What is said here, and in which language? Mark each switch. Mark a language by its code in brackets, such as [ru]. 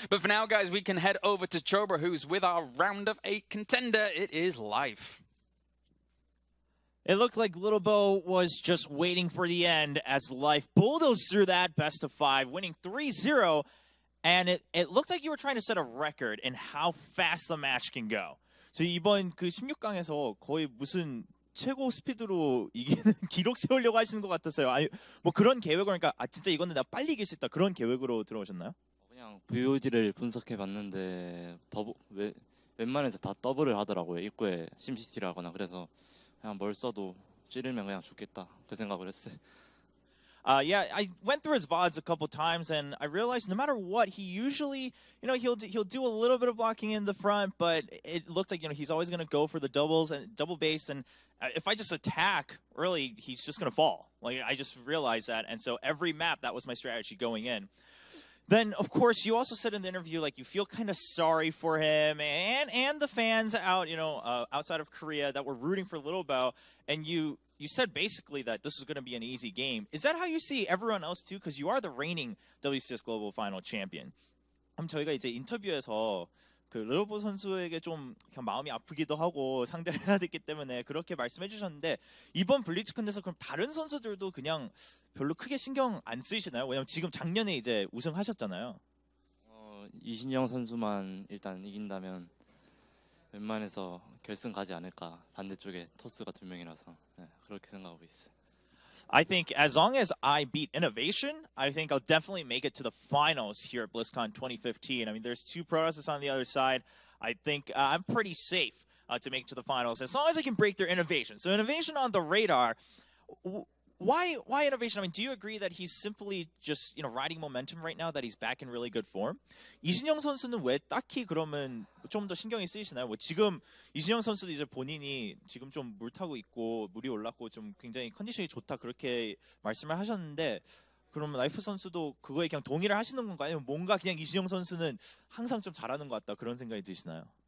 [en] But for now, guys, we can head over to Chobra, who's with our round of 8 contender. It is Life. It looked like Lilbow was just waiting for the end as Life bulldozed through that best of 5, winning 3-0. And it looked like you were trying to set a record in how fast the match can go. [ko] 저 이번 그 16강에서 거의 무슨 최고 스피드로 이기는 기록 세우려고 하시는 것 같았어요. 아니, 뭐 그런 계획으로 그러니까 진짜 이거는 내가 빨리 이길 수 있다 그런 계획으로 들어오셨나요? 그냥 VOD를 분석해 봤는데 웬만해서 다 더블을 하더라고요. 입구에 심시티를 하거나. 그래서 그냥 뭘 써도 찌르면 그냥 죽겠다 그 생각을 했어요. [en] Yeah, I went through his VODs a couple times, and I realized no matter what, he usually, he'll do a little bit of blocking in the front, but it looked like, he's always going to go for the doubles and double base, and if I just attack early, he's just going to fall. Like, I just realized that, and so every map, that was my strategy going in. Then, of course, you also said in the interview, like, you feel kind of sorry for him and the fans out, outside of Korea that were rooting for Lilbow, and you said basically that this was going to be an easy game. Is that how you see everyone else too? Because you are the reigning WCS Global Final Champion. [ko] 그럼 저희가 이제 인터뷰에서 그 릴보우 선수에게 좀 그냥 마음이 아프기도 하고 상대를 해야 됐기 때문에 그렇게 말씀해 주셨는데 이번 블리츠컨에서 그럼 다른 선수들도 그냥 별로 크게 신경 안 쓰이시나요? 왜냐면 지금 작년에 이제 우승하셨잖아요. 이신영 선수만 일단 이긴다면 웬만해서 결승 가지 않을까. 반대쪽에 토스가 2명이라서 그렇게 생각하고 있어요. [en] I think as long as I beat Innovation, I think I'll definitely make it to the finals here at BlizzCon 2015. I mean, there's 2 Protoss on the other side. I think I'm pretty safe to make it to the finals as long as I can break their Innovation. So Innovation on the radar. Why Innovation? I mean, do you agree that he's simply just riding momentum right now, that he's back in really good form? [ko] 이신영 선수는 왜 딱히 그러면 좀 더 신경이 쓰이시나요? 뭐 지금 이신영 선수도 이제 본인이 지금 좀 물 타고 있고 물이 올랐고 좀 굉장히 컨디션이 좋다 그렇게 말씀을 하셨는데 그러면 라이프 선수도 그거에 그냥 동의를 하시는 건가요? 아니면 뭔가 그냥 이신영 선수는 항상 좀 잘하는 것 같다 그런 생각이 드시나요?